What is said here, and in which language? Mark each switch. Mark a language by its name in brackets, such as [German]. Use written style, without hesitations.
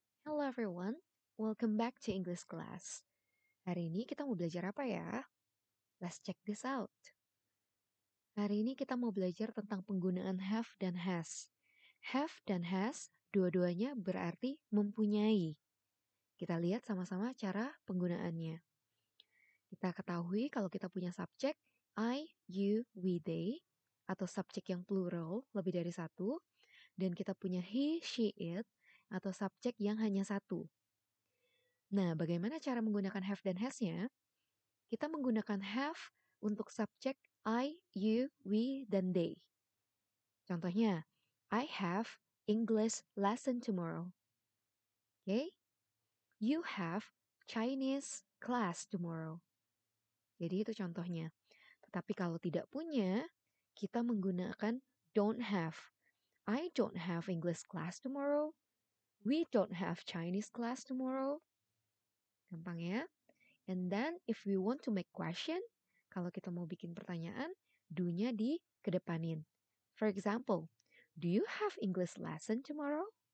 [English] Hello everyone, welcome back to English class. [Indonesian] Hari ini kita mau belajar apa ya? [English] Let's check this out. [Indonesian] Hari ini kita mau belajar tentang penggunaan have dan has. Have dan has, dua-duanya berarti mempunyai. Kita lihat sama-sama cara penggunaannya. Kita ketahui kalau kita punya subjek I, you, we, they, atau subjek yang plural, lebih dari satu, dan kita punya he, she, it, atau subjek yang hanya satu. Nah, bagaimana cara menggunakan have dan has-nya? Kita menggunakan have untuk subjek I, you, we, dan they. [English] Contohnya, I have English lesson tomorrow. Okay? You have Chinese class tomorrow. [Indonesian] Jadi itu contohnya. Tetapi kalau tidak punya, kita menggunakan don't have. [English] I don't have English class tomorrow. We don't have Chinese class tomorrow. [Indonesian] Gampang ya? [English] And then if we want to make question, [Indonesian] kalau kita mau bikin pertanyaan, do-nya dikedepanin. [English] For example, do you have English lesson tomorrow?